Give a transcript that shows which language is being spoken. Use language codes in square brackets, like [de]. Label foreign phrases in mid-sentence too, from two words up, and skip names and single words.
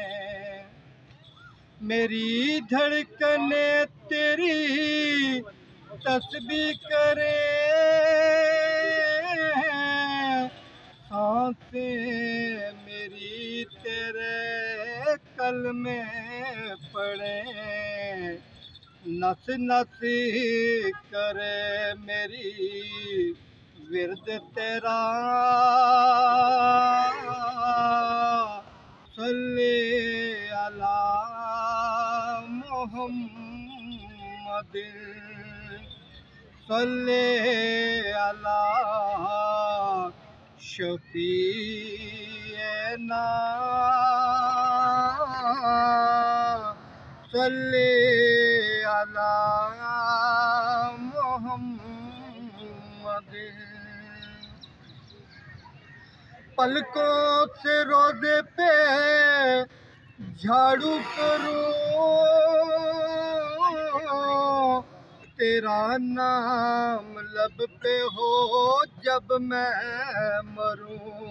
[hi] मेरी धड़कने तेरी तस्बीह करे, सांसें मेरी तेरे कलमे पढ़े। नस नस करे मेरी विरद तेरा [ar] صل على محمد صل على شفيعنا صل على محمد. [hi] पलकों से रोज़े पे झाड़ू करूं, तेरा नाम लब पे हो जब मैं मरूं।